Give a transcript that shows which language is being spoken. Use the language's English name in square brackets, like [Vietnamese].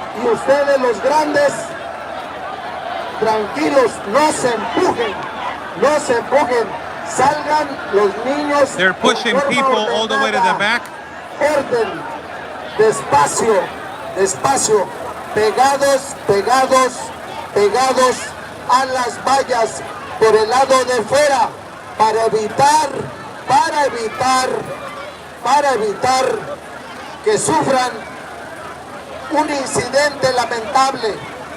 [Spanish] Y ustedes los grandes, tranquilos, no se empujen, salgan los niños. [English] They're pushing people all the way to the back. [Spanish] Orden, despacio, pegados a las vallas por el lado de fuera para evitar que sufran un incidente lamentable.